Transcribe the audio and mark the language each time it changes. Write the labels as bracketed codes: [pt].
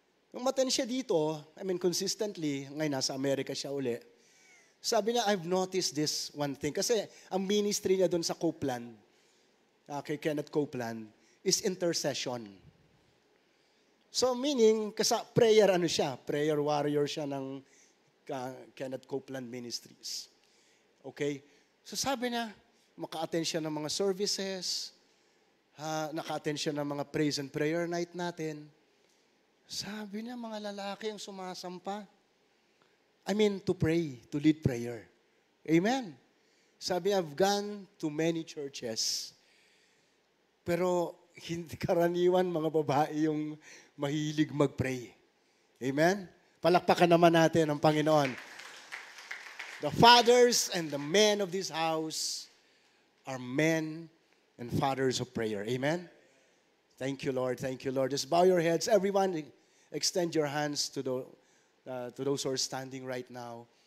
[tl] Nung maten siya dito, consistently, ngayon nasa Amerika siya uli. Sabi niya, [en] I've noticed this one thing. [tl] Kasi ang ministry niya doon sa Copeland, kay Kenneth Copeland, is intercession. [en] So meaning, prayer prayer warrior siya ng Kenneth Copeland Ministries. Okay? [tl] So sabi niya, maka-attend siya ng mga services, naka-attend siya ng mga praise and prayer night natin. Sabi niya, mga lalaki ang sumasampa. [en] To pray, to lead prayer. Amen. [tl] Sabi niya, [en] I've gone to many churches, [tl] pero hindi karaniwan mga babae yung mahilig mag-pray. [en] Amen? [tl] Palakpakan naman natin ang Panginoon. [en] The fathers and the men of this house are men and fathers of prayer. Amen? Thank you, Lord. Thank you, Lord. Just bow your heads. Everyone, extend your hands to those who are standing right now.